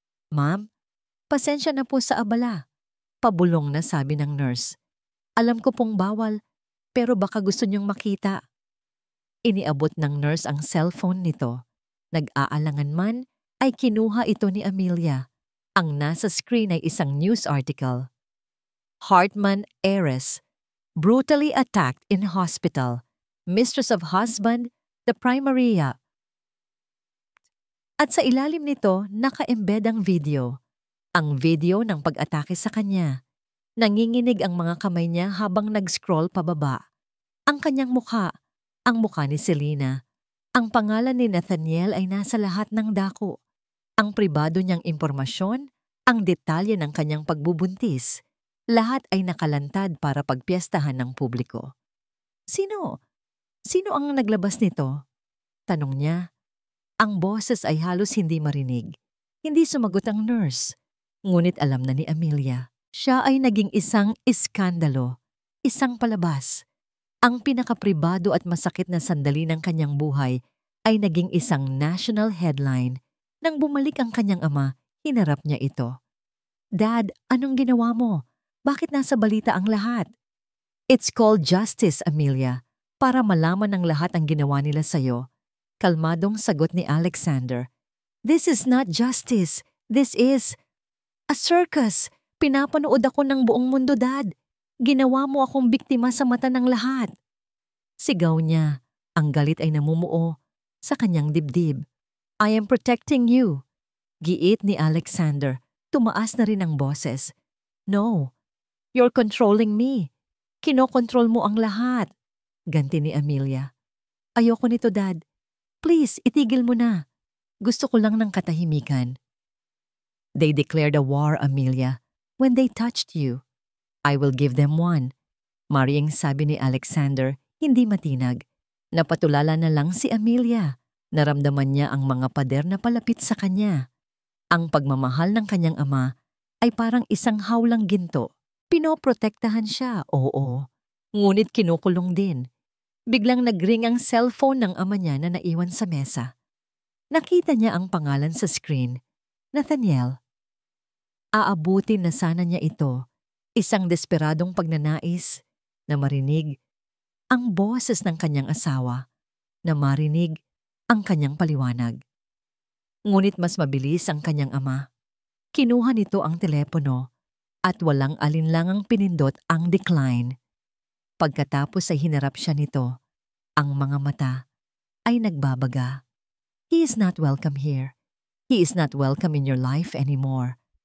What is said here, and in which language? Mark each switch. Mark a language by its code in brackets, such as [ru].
[tl] Ma'am, pasensya na po sa abala. Pabulong na sabi ng nurse. Alam ko pong bawal, pero baka gusto niyong makita. Iniabot ng nurse ang cellphone nito. Nag-aalangan man, ay kinuha ito ni Amelia. Ang nasa screen ay isang news article. [en] Hartman heiress, brutally attacked in hospital. Mistress of husband, the Primaria. [tl] At sa ilalim nito, naka-embed ang video. Ang video ng pag-atake sa kanya. Nanginginig ang mga kamay niya habang nag-scroll pababa. Ang kanyang mukha, ang mukha ni Selena. Ang pangalan ni Nathaniel ay nasa lahat ng dako. Ang pribado niyang impormasyon, ang detalye ng kanyang pagbubuntis, lahat ay nakalantad para pagpiestahan ng publiko. Sino? Sino ang naglabas nito? Tanong niya. Ang boses ay halos hindi marinig. Hindi sumagot ang nurse. Ngunit alam na ni Amelia, siya ay naging isang iskandalo, isang palabas. Ang pinakapribado at masakit na sandali ng kanyang buhay ay naging isang national headline. Nang bumalik ang kanyang ama, hinarap niya ito. Dad, anong ginawa mo? Bakit nasa balita ang lahat? [en] It's called justice, Amelia. [tl] Para malaman ng lahat ang ginawa nila sa'yo. Kalmadong sagot ni Alexander. [en] This is not justice. This is a circus. [tl] Pinapanood ako ng buong mundo, Dad. Ginawa mo akong biktima sa mata ng lahat. Sigaw niya. Ang galit ay namumuo sa kanyang dibdib. [en] I am protecting you. [tl] Giit ni Alexander. Tumaas na rin ang boses. [en] No, you're controlling me. [tl] Kinokontrol mo ang lahat. Ganti ni Amelia. Ayoko nito, Dad. Please, itigil mo na. Gusto ko lang ng katahimikan. [en] They declared a war, Amelia, when they touched you. I will give them one. [tl] Maring sabi ni Alexander, hindi matinag. Napatulala na lang si Amelia. Naramdaman niya ang mga pader na palapit sa kanya. Ang pagmamahal ng kanyang ama ay parang isang hawlang ginto. Pinoprotektahan siya, oo. Ngunit kinukulong din. Biglang nagring ang cellphone ng ama niya na naiwan sa mesa. Nakita niya ang pangalan sa screen. Nathaniel. Aabutin na sana niya ito. Isang desperadong pagnanais na marinig ang boses ng kanyang asawa, na marinig ang kanyang paliwanag. Ngunit mas mabilis ang kanyang ama. Kinuha nito ang telepono at walang alinlangang pinindot ang decline. Pagkatapos ay hinarap siya nito, ang mga mata ay nagbabaga. [en] He is not welcome here. He is not welcome in your life anymore.